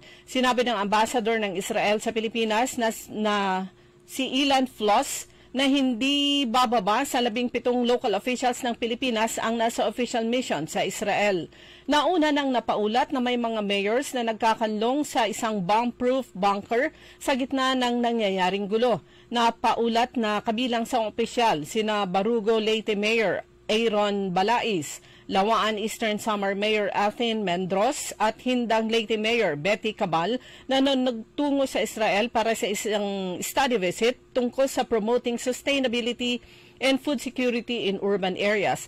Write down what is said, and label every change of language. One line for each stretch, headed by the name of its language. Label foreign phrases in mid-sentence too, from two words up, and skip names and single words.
Filipino: Sinabi ng ambassador ng Israel sa Pilipinas na si Ilan Floss na hindi bababa sa 17
English: local officials
Filipino: ng Pilipinas ang nasa
English: official mission
Filipino: sa Israel. Nauna nang napaulat na may mga mayors na nagkakanlong sa isang
English: bomb-proof bunker
Filipino: sa gitna ng nangyayaring gulo. Napaulat na kabilang sa opisyal sina Barugo Leyte Mayor Aaron Balais, Lawaan Eastern Samar Mayor Athene Mendros at Hindang Leyte Mayor Betty Cabal na nagtungo sa Israel para sa isang
English: study visit
Filipino: tungkol sa
English: promoting sustainability and food security in urban areas.